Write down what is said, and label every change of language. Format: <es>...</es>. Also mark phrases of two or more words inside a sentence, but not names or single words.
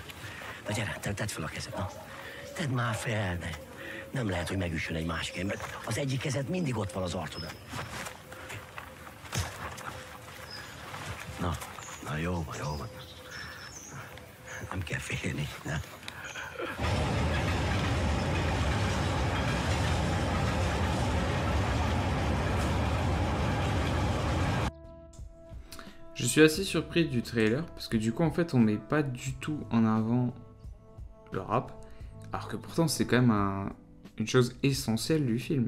<hu>Na gyere, tedd fel a kezed, na. Tedd már fel, de nem lehet, hogy megüssön egy másik ember. Az egyik kezed mindig ott van az arcodon. Na jó van, jó van. Nem kell félni, ne?</hu> <fr>Je suis assez surpris du trailer, parce que du coup, en fait, on met pas du tout en avant le rap, alors que pourtant, c'est quand même une chose essentielle du film.</fr>